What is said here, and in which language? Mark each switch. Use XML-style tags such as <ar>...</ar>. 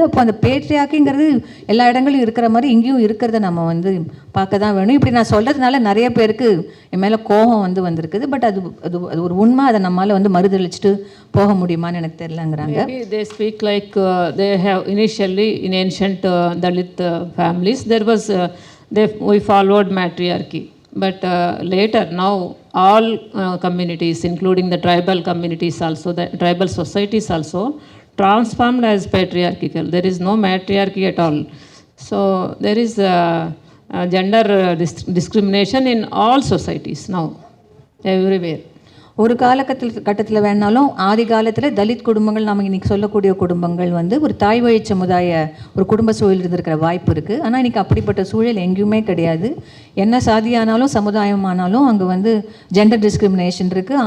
<ta>அப்போ அந்த பேட்ரியாக்கிங்கிறது எல்லா இடங்களும் இருக்கிற மாதிரி இங்கேயும் இருக்கிறத நம்ம பார்க்க தான் வேணும். இப்படி நான் சொல்கிறதுனால நிறைய பேருக்கு என் மேலே கோபம் வந்திருக்குது. பட் அது அது அது ஒரு உண்மை. அதை நம்மளால் மறுதளிச்சுட்டு போக முடியுமான்னு எனக்கு தெரியலங்கிறாங்க.</ta> <en>They speak like they have initially in ancient Dalit families there was we followed matriarchy, but later now all communities including the tribal communities also, the tribal societies also transformed as patriarchal. There is no matriarchy at all. So there is gender discrimination in all societies now, everywhere.</en> <ta>ஒரு கட்டத்தில் வேணாலும் ஆதி காலத்தில் தலித் குடும்பங்கள் நம்ம இன்றைக்கி சொல்லக்கூடிய குடும்பங்கள் ஒரு தாய் வழி சமுதாய ஒரு குடும்ப சூழல் இருந்திருக்கிற வாய்ப்பு இருக்குது. ஆனால் இன்றைக்கி அப்படிப்பட்ட சூழல் எங்கேயுமே கிடையாது. என்ன சாதியானாலும் சமுதாயமானாலும் அங்கே ஜெண்டர் டிஸ்கிரிமினேஷன் இருக்குது.</ta>